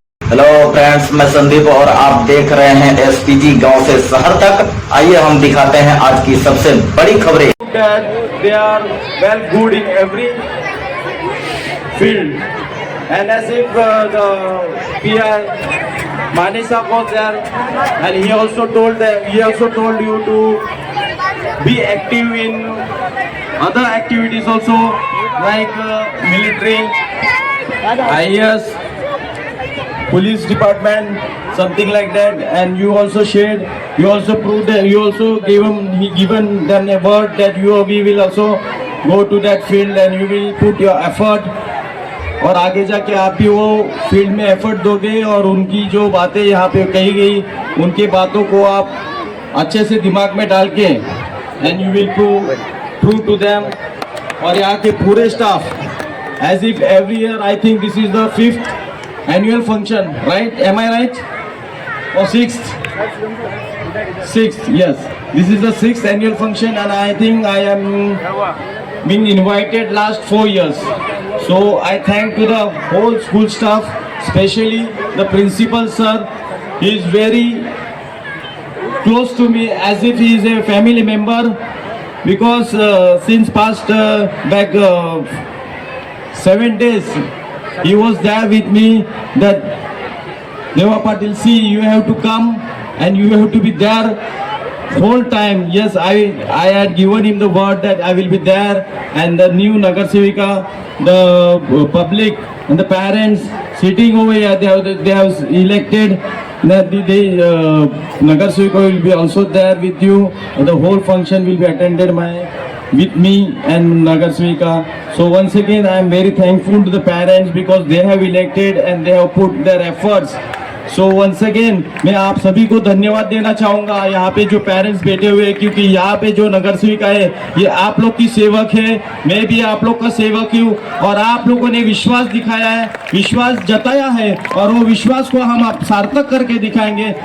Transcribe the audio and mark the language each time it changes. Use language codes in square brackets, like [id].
[hi] Hello friends, मैं संदीप और आप देख रहे हैं एसपीटी गांव से शहर तक। आइए हम दिखाते हैं आज की सबसे बड़ी खबरें। [en] That they are well good in every field, and as if the PR Manisha was there, and he also told you to be active in other activities also, like military, IAS, police department, something like that. And you also shared, you also proved that, you also given them a word that we will also go to that field and you will put your effort, [hi] और आगे जाके आप भी वो field में effort दोगे और उनकी जो बातें यहाँ पे कही गई उनकी बातों को आप अच्छे से दिमाग में डाल के [en] And you will prove to them. [hi] और यहाँ के पूरे staff [en] As if every year, I think this is the 5th annual function, right? Am I right? Or 6th? 6th, yes. This is the 6th annual function, and I think I am being invited last 4 years. So I thank to the whole school staff, especially the principal sir. He is very close to me, as if he is a family member, because since past back 7 days he was there with me, that Deva Patil, see, you have to come and you have to be there whole time. Yes, I had given him the word that I will be there, and the new Nagar Sevika, the public and the parents sitting over here, they have elected that Nagar Sevika will be also there with you, and the whole function will be attended with me and Nagar Sevika. So once again, I am very thankful to the parents because they have elected and they have put their efforts. So once again, [hi] मैं आप सभी को धन्यवाद देना चाहूँगा, यहाँ पे जो पेरेंट्स बैठे हुए हैं, क्योंकि यहाँ पे जो नगर सेविका है ये आप लोग की सेवक है, मैं भी आप लोग का सेवक हूँ, और आप लोगों ने विश्वास दिखाया है, विश्वास जताया है, और वो विश्वास को हम आप सार्थक करके दिखाएंगे।